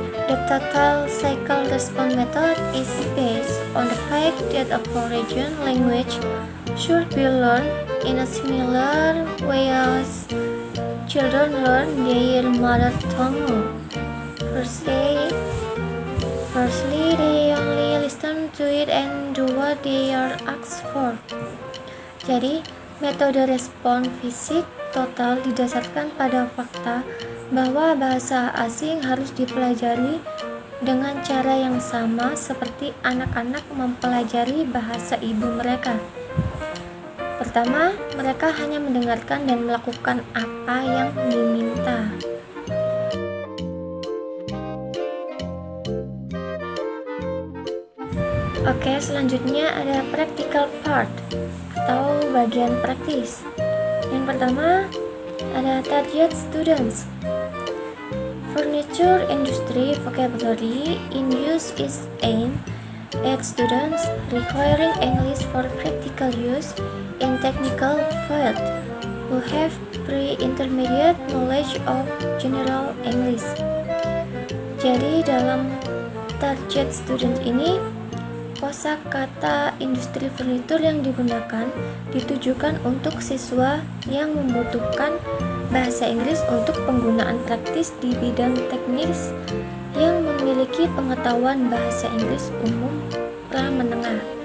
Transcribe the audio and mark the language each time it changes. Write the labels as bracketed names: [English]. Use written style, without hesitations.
[English] The Total Cycle Response Method is based on the fact that a foreign language should be learned in a similar way as children learn their mother tongue. Firstly, they only listen to it and do what they are asked for. [Indonesian] Jadi, metode respon fisik total didasarkan pada fakta bahwa bahasa asing harus dipelajari dengan cara yang sama seperti anak-anak mempelajari bahasa ibu mereka. Pertama, mereka hanya mendengarkan dan melakukan apa yang diminta. Oke, selanjutnya ada [English] practical part [Indonesian] atau bagian praktis. Yang pertama ada [English] target students. Furniture industry vocabulary in use is aimed at students requiring English for practical use in technical field who have pre-intermediate knowledge of general English. [Indonesian] Jadi dalam [English] target student [Indonesian] ini, kosakata industri furnitur yang digunakan ditujukan untuk siswa yang membutuhkan bahasa Inggris untuk penggunaan praktis di bidang teknis yang memiliki pengetahuan bahasa Inggris umum pra-menengah.